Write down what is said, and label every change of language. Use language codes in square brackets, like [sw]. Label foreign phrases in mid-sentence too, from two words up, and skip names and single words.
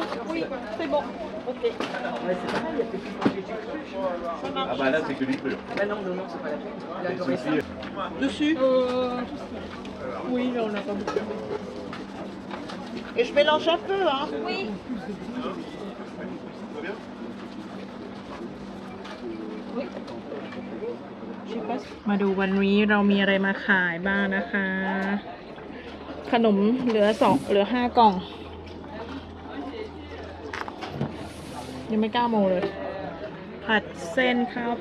[fr] Oui, c'est bon. Ok. Ah bah là c'est que du peu. Ah non, non, non, c'est pas la peine. Il a adoré ça. Dessus? Oui, on n'a pas beaucoup. Et je mélange un peu, hein? Oui. [th] มาดูวันนี้เรามีอะไรมาขายบ้างนะคะ ขนมเหลือ5 กล่อง ยังไม่9 โมงเลย ผัดเส้นข้าว